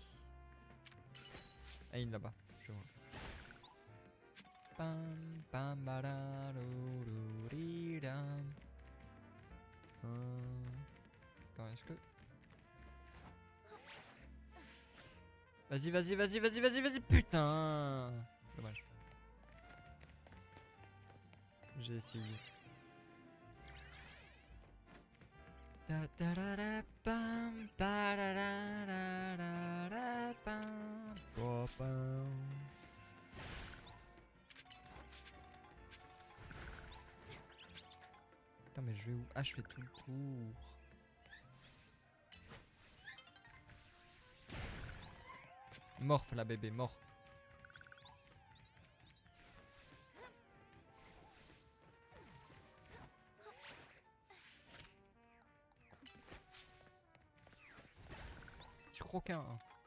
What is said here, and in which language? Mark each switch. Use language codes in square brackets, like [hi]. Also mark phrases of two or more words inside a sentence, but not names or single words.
[fr] Ah, il est là-bas. Je vois. Pam, pam, badalororida. Attends, est-ce que... Vas-y, vas-y, vas-y, vas-y, vas-y, vas-y, putain. Dommage. J'ai essayé. Da da da da pam, pa da da da da da pam, pa pam. Putain, mais je vais où? Ah, je fais tout le tour. Morph la bébé, mort. Tu croquin. Hein.